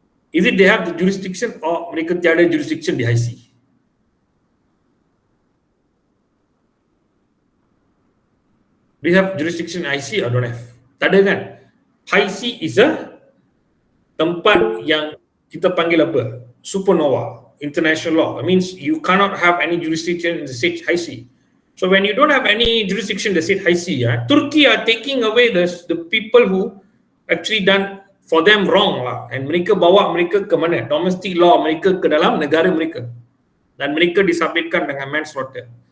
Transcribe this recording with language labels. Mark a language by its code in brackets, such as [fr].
[en] Is it they have the jurisdiction or [ms] mereka tiada [en] jurisdiction di high sea? Do you have jurisdiction in high sea or don't have? [ms] Tak ada kan? [en] High sea is a [ms] tempat yang kita panggil apa? [en] Supernova, international law. It means you cannot have any jurisdiction in the state high sea. So when you don't have any jurisdiction in the state high sea, Turkey are taking away the people who actually done for them wrong lah, and [ms] mereka bawa mereka ke mana? Domestic law mereka ke dalam negara mereka, dan mereka disabitkan dengan manslaughter.